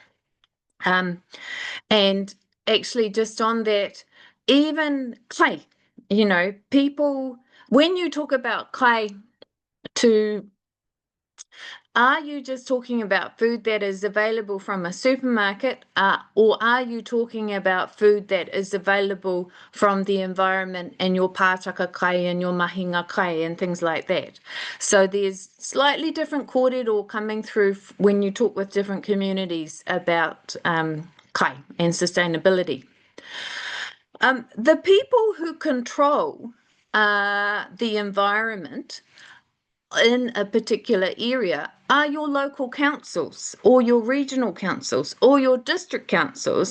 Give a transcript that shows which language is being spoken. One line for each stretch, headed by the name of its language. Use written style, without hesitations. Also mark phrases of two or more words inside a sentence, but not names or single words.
English: And actually just on that, even kai, people, when you talk about kai, are you just talking about food that is available from a supermarket, or are you talking about food that is available from the environment and your
Māori: pātaka kai
English: and your
Māori: mahinga kai
English: and things like that? So there's slightly different kōrero coming through when you talk with different communities about kai and sustainability. The people who control the environment in a particular area are your local councils or your regional councils or your district councils.